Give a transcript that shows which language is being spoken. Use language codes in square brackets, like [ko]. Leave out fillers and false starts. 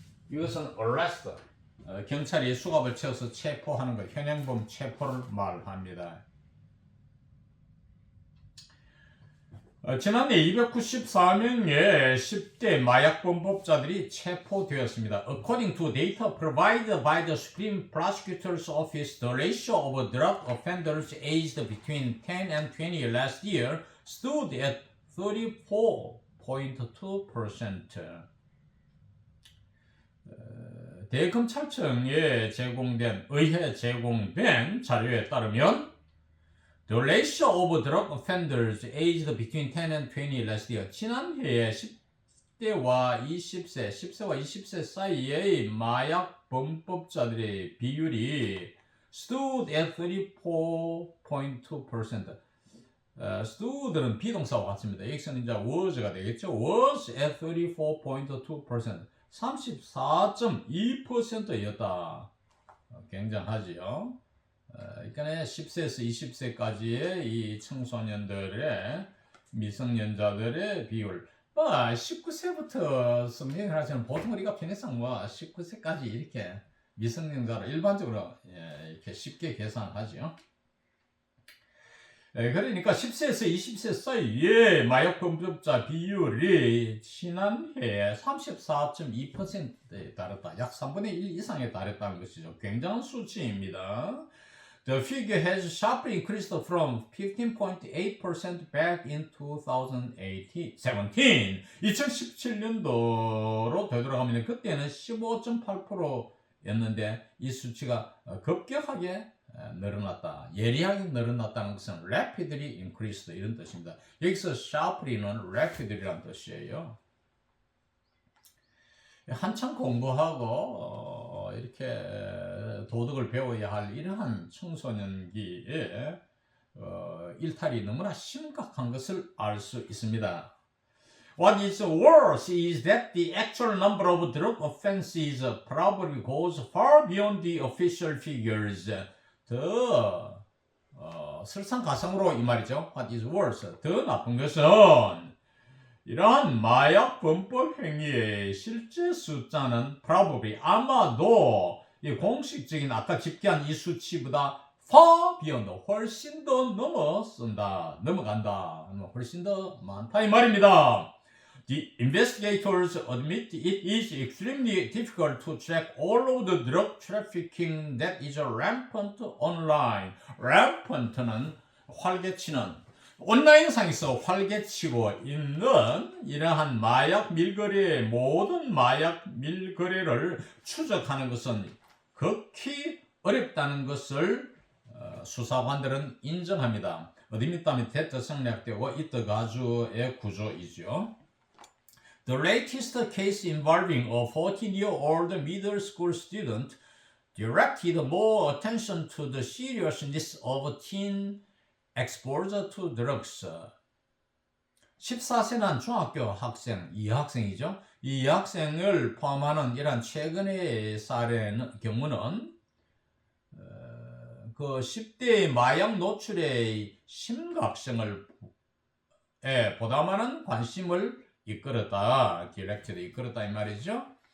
[ko] 이것은 arrest, 경찰이 수갑을 채워서 체포하는 것, 현행범 체포를 말합니다. 지난해 294명의 10대 마약 범법자들이 체포되었습니다. [en] According to data provided by the Supreme Prosecutor's Office, the ratio of drug offenders aged between 10 and 20 last year stood at 34.2%. [ko] 대검찰청에 의회 제공된 자료에 따르면 [en] The ratio of drug offenders aged between 10 and 20 last year. [ko] 지난해에 10대와 20세, 10세와 20세 사이의 마약 범법자들의 비율이 [en] stood at 34.2%. [ko] stood는 비동사와 같습니다. 여기서는 이제 was가 되겠죠. [en] was at 34.2%. [ko] 34.2%였다. 굉장하지요. 그러니까 10세에서 20세까지의 이 청소년들의 미성년자들의 비율 19세부터 성년을 하시는 보통 우리가 편의상 19세까지 이렇게 미성년자로 일반적으로 이렇게 쉽게 계산하죠. 그러니까 10세에서 20세 사이의 마약 범법자 비율이 지난해에 34.2%에 달했다. 약 3분의 1 이상에 달했다는 것이죠. 굉장한 수치입니다. [en] The figure has sharply increased from 15.8% back in 2017. [ko] 2017년도로 되돌아가면 그때는 15.8%였는데 이 수치가 급격하게 늘어났다. 예리하게 늘어났다는 것은 [en] rapidly increased [ko] 이런 뜻입니다. 여기서 sharply는 rapidly라는 뜻이에요. 한참 공부하고 이렇게 도덕을 배워야 할 이러한 청소년기에 일탈이 너무나 심각한 것을 알 수 있습니다. [en] What is worse is that the actual number of drug offenses probably goes far beyond the official figures. [ko] 더 설상가상으로 이 말이죠. [en] What is worse? [ko] 더 나쁜 것은 이러한 마약 범법 행위의 실제 숫자는 probably 아마도 이 공식적인 아까 집계한 이 수치보다 [en] far beyond [ko] 훨씬 더 넘어간다. 훨씬 더 많다 이 말입니다. [en] The investigators admit it is extremely difficult to track all of the drug trafficking that is rampant online. [ko] rampant는 활개치는 온라인상에서 활개치고 있는 이러한 마약 밀거래 모든 마약 밀거래를 추적하는 것은 극히 어렵다는 것을 수사관들은 인정합니다. 어디입니까? 대트 생략되고 이트 가주의 구조이죠. [en] The latest case involving a 14-year-old middle school student directed more attention to the seriousness of teen exposure to drugs. [ko] 14세 난 중학교 학생, 이 학생이죠. 이 학생을 포함하는 이러한 최근의 사례는 경우는 그 10대의 마약 노출의 심각성을 보다 많은 관심을 이끌었다, 디렉트도 이끌었다 이 말이죠.